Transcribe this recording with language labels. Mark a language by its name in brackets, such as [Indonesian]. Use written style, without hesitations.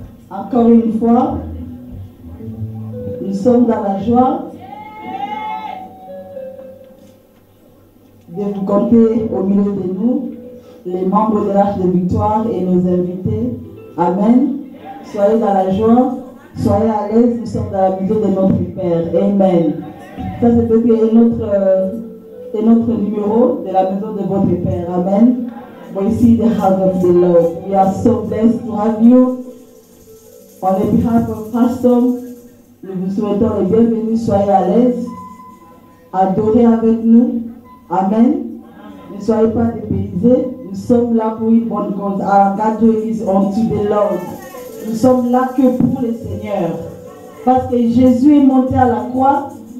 [French] Encore une fois, nous sommes dans la joie de vous compter au milieu de nous, les membres de l'Arche de Victoire et nos invités. Amen. Soyez dans la joie, soyez à l'aise, nous sommes dans la maison de notre Père. Amen. Ça, c'est peut-être notre numéro de la maison de votre Père. [English] Amen. We see the heart of the Lord. We are so blessed to have you. [French] On behalf of Pastor, nous vous souhaitons les bienvenus. Soyez à l'aise. Adorez avec nous. Amen. Ne soyez pas dépaysés. Nous sommes là pour une bonne cause. Our gathering is unto the Lord. Nous sommes là que pour le Seigneur. Parce que Jésus est monté à la croix.